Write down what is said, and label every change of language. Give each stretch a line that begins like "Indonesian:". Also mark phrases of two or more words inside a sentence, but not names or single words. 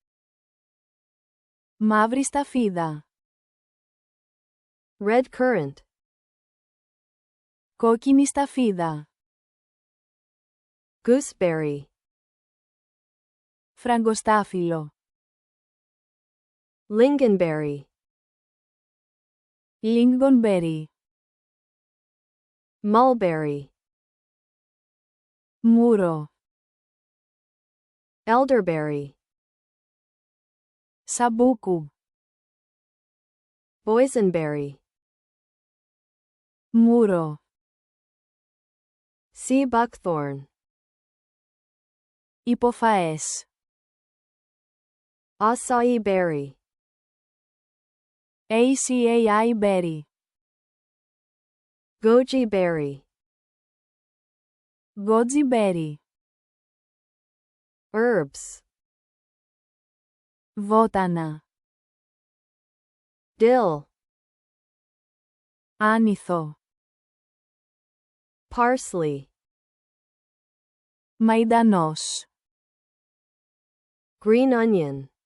Greek: μαύρη σταφίδα,
English: red currant,
Greek: κόκκινη σταφίδα,
English: gooseberry,
Greek: φραγκοστάφυλλο,
English: lingonberry, lingonberry, mulberry,
Greek: μούρο,
English: elderberry,
Greek: σαμπούκου,
English: boysenberry,
Greek: μούρο,
English: sea buckthorn,
Greek: υποφαές,
English: acai berry, acai berry, goji berry, goji berry, herbs,
Greek: βότανα,
English: dill,
Greek: άνηθο,
English: parsley,
Greek: μαϊντανός,
English: green onion,